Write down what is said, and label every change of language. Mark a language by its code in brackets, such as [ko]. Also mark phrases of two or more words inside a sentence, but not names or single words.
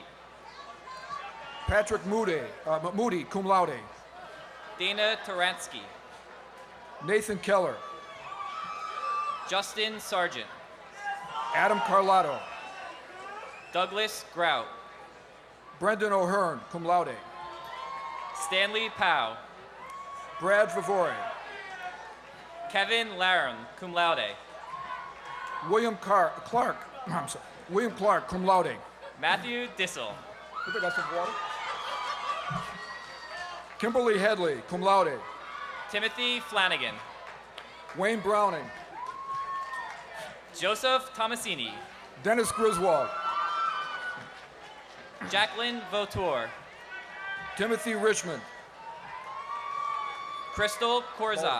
[en] Patrick Moody, [la] cum laude. [en] Dana Taransky. Nathan Keller. Justin Sargent. Adam Carlotto. Douglas Grout. Brendan O'Hearn, [la] cum laude. [en] Stanley Powell. Brad Vivore. Kevin Laram, [la] cum laude. [en] William Clark, William Clark, [la] cum laude. [en] Matthew Dissel. Kimberly Headley, [la] cum laude. [en] Timothy Flanagan. Wayne Browning. Joseph Tomasini. Dennis Griswold. Jacqueline Vautour. Timothy Richmond. Crystal Corza.